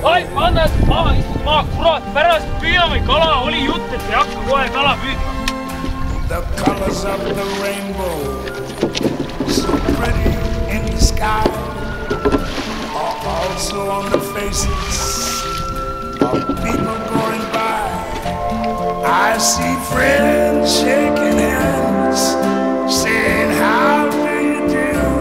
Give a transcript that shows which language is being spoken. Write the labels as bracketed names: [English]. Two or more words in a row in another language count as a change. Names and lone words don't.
[Estonian] Oi, anna maa, kurat, pärast püüame kala, oli jutt, et ei hakka kohe kala püüdma. [English] The colors of the rainbow, so pretty in the sky, are also on the faces of people going by. I see friends shaking hands, saying, how do you do?